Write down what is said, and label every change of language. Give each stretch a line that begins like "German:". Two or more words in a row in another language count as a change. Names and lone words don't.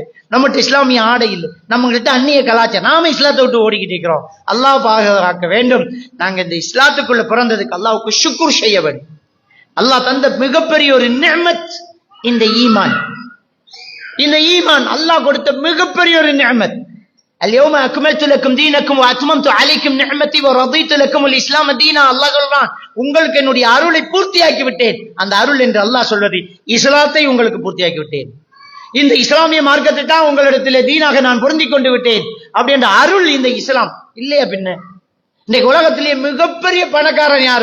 Tamil: நம்மகிட்ட இஸ்லாமிய ஆடை இல்லை. நம்ம கிட்ட அந்நிய கலாச்சாரம். நாம இஸ்லாத்தை விட்டு ஓடிக்கிட்டு இருக்கிறோம். அல்லாஹ் பாதுகாக்க வேண்டும். நாங்க இந்த இஸ்லாத்துக்குள்ள பிறந்ததுக்கு அல்லாஹ்வுக்கு ஷுக்ர் செய்ய வேண்டும். அல்லாஹ் தந்த மிகப்பெரிய ஒரு நிஅமத் இந்த ஈமான். இந்த ஈமான் அல்லாஹ் கொடுத்த மிகப்பெரிய ஒரு நிஅமத்.
Arabic: اليوم اكملت لكم دينكم واتممت عليكم نعمتي ورضيت لكم الاسلام دينا.
Tamil: அல்லாஹ் சொல்றான், உங்களுக்கு என்னுடைய அருளை பூர்த்தியாக்கி விட்டேன். அந்த அருள் என்று அல்லாஹ் சொல்வது இஸ்லாத்தை உங்களுக்கு பூர்த்தியாக்கி விட்டேன். இந்த இஸ்லாமிய மார்க்கத்தை தான் உங்களிடத்திலே தீனாக நான் பொருந்தி கொண்டு விட்டேன் அப்படின்ற அருள் இந்த இஸ்லாம் இல்லையா? பின்ன இன்றைக்கு உலகத்திலேயே மிகப்பெரிய பணக்காரன் யாரு?